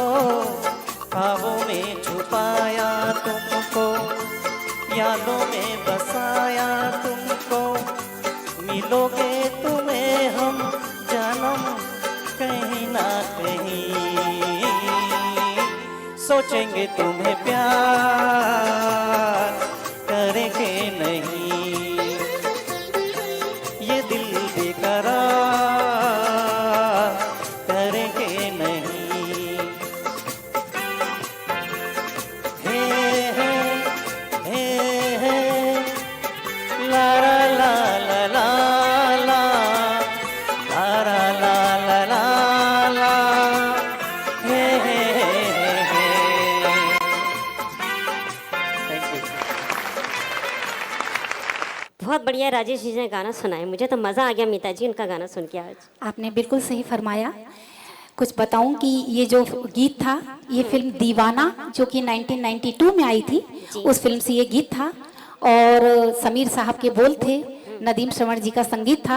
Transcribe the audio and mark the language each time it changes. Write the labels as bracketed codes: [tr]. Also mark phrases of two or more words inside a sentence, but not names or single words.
[hi] ख्वाबों में छुपाया तुमको, यादों में बसाया तुमको, मिलोगे तुम्हें हम जन्म कहीं ना कहीं, सोचेंगे तुम्हें प्यार करेंगे नहीं, ये दिल बेकरार करेंगे नहीं। हे हे हे हे ला ला ला ला ला ला ला ला ला ला ला हे हे हे। [en] Thank you. [hi] बहुत बढ़िया राजेश जी ने गाना सुनाया, मुझे तो मज़ा आ गया मीता जी उनका गाना सुन के आज। आपने बिल्कुल सही फरमाया। कुछ बताऊं कि ये जो गीत था, ये फिल्म दीवाना जो कि 1992 में आई थी, उस फिल्म से ये गीत था और समीर साहब के बोल थे, नदीम श्रवण जी का संगीत था।